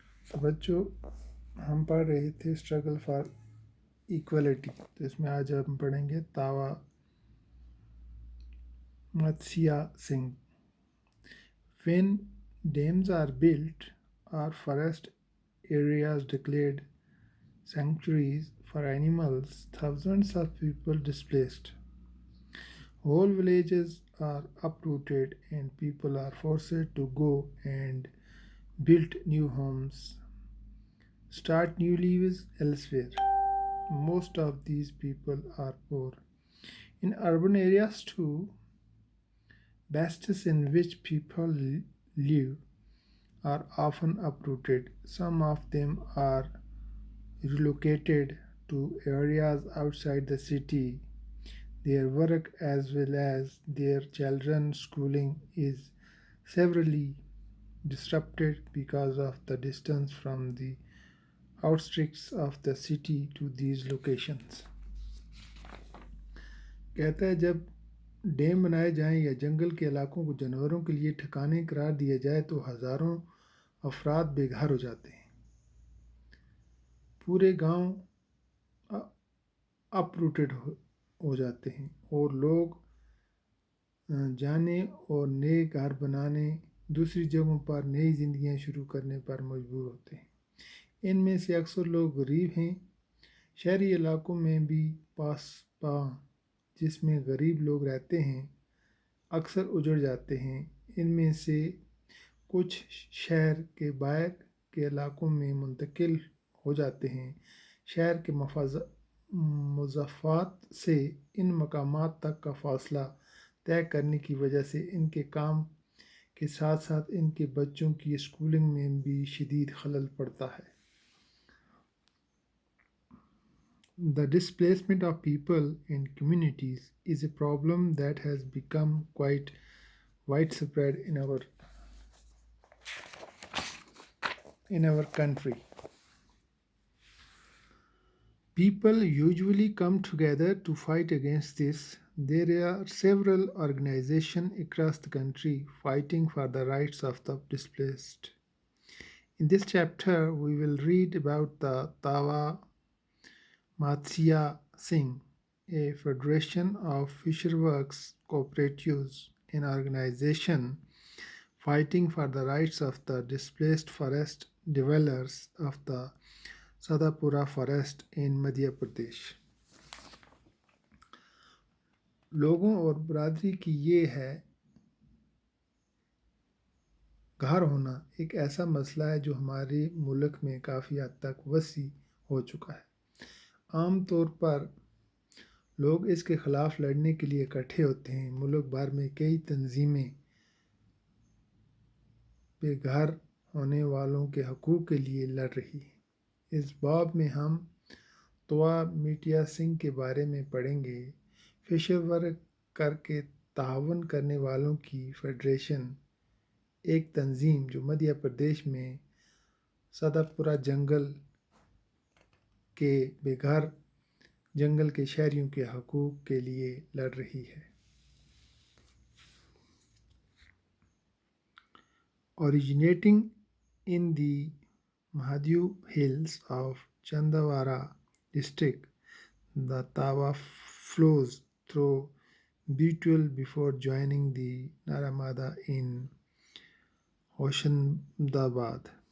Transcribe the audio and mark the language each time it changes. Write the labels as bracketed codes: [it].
[hi] तो बच्चों हम पढ़ रहे थे स्ट्रगल फॉर इक्वलिटी। तो इसमें आज हम पढ़ेंगे तावा Matsya Singh. [en] When dams are built or forest areas declared sanctuaries for animals, thousands of people displaced. Whole villages are uprooted and people are forced to go and build new homes, start new lives elsewhere. Most of these people are poor. In urban areas too, bases in which people live are often uprooted. Some of them are relocated to areas outside the city. Their work as well as their children's schooling is severely disrupted because of the distance from the outskirts of the city to these locations. [hi] कहता है जब dam बनाए जाएं या जंगल के इलाकों को जानवरों के लिए ठिकाने करार दिया जाए तो हज़ारों अफराद बेघर हो जाते हैं। पूरे गांव अपरूटेड हो जाते हैं और लोग जाने और नए घर बनाने, दूसरी जगहों पर नई जिंदगियां शुरू करने पर मजबूर होते हैं। इनमें से अक्सर लोग गरीब हैं। शहरी इलाकों में भी पासपा जिसमें गरीब लोग रहते हैं अक्सर उजड़ जाते हैं। इनमें से कुछ शहर के बाहर के इलाकों में मुंतकिल हो जाते हैं। शहर के मज़ाफ़ात से इन मकामात तक का फ़ासला तय करने की वजह से इनके काम के साथ साथ इनके बच्चों की स्कूलिंग में भी शदीद खलल पड़ता है। [en] The displacement of people and communities is a problem that has become quite widespread in our country. People usually come together to fight against this. There are several organizations across the country fighting for the rights of the displaced. In this chapter, we will read about the Tawa Matsya Singh, a federation of fisherworks cooperatives, an organization fighting for the rights of the displaced forest dwellers of the Sadapura forest in Madhya Pradesh. [hi] लोगों और बरादरी की ये है घर होना एक ऐसा मसला है जो हमारे मुल्क में काफ़ी हद तक वसी हो चुका है। आम तौर पर लोग इसके ख़िलाफ़ लड़ने के लिए इकट्ठे होते हैं। मुल्क भर में कई तंजीमें बेघर होने वालों के हकूक़ के लिए लड़ रही हैं। इस बाब में हम तवा मिटिया सिंह के बारे में पढ़ेंगे। फिशर वर्क करके तावन करने वालों की फेडरेशन एक तंजीम जो मध्य प्रदेश में सदापुरा जंगल के बेघर जंगल के शहरियों के हकूक़ के लिए लड़ रही है। [en] Originating in the Mahadeo Hills of Chandawara district, the Tawa flows through Betuel before joining the Naramada in Hoshandabad.